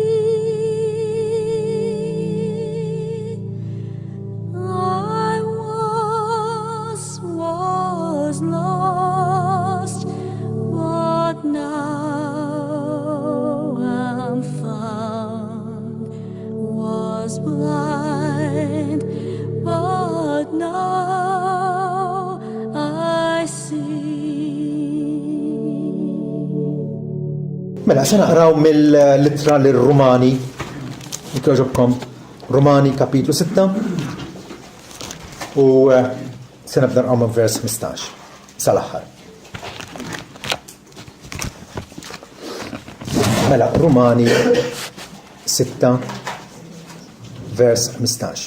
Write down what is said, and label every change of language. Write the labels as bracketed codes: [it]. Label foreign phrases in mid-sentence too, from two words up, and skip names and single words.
[en] I was lost, but now I'm found, was blind, but now I see. [mt] Mela, se naqraw mill-littra lir-Rumani, jekk Rumani kapitlu 6, u se nibda nqraw minn vers 15 sal-aħħar. Mela, Rumani 6 vers 15.